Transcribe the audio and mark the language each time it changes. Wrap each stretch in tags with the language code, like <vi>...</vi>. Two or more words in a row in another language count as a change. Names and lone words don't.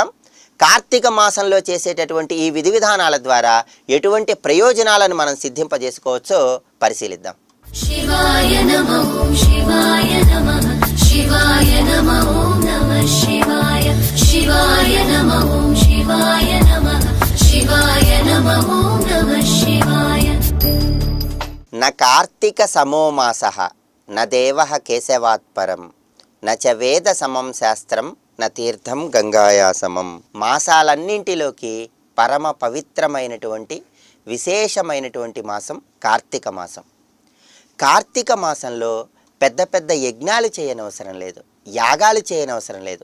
<te>కార్తీక మాసంలో చేసేటటువంటి ఈ విధి విధానాల ద్వారా ఎటువంటి ప్రయోజనాలను మనం సిద్ధింపజేసుకోవచ్చో పరిశీలిద్దాం.</te> <sa>शिवाय नमः ॐ शिवाय नमः शिवाय नमः ॐ नमः शिवाय शिवाय नमः ॐ शिवाय नमः शिवाय नमः ॐ नमः शिवाय। न कार्तिक समो मासः न देवः केशवात् परं न च वेद समं శాస్త్రం న తీర్థం గంగాయా సమం.</sa> <te>మాసాలన్నింటిలోకి పరమ పవిత్రమైనటువంటి విశేషమైనటువంటి మాసం కార్తీక మాసం. కార్తీక మాసంలో పెద్ద పెద్ద యజ్ఞాలు చేయనవసరం లేదు, యాగాలు చేయనవసరం లేదు.</te>